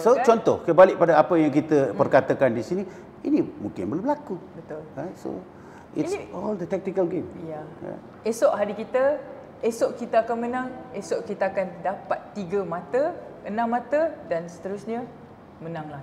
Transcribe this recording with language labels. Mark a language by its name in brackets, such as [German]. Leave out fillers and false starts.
[Malay] So contoh kebalik pada apa yang kita perkatakan di sini, ini mungkin belum berlaku. Betul. [English] So it's all the tactical game. [Malay] Esok hari kita, esok kita akan menang, esok kita akan dapat 3 mata, 6 mata dan seterusnya menanglah.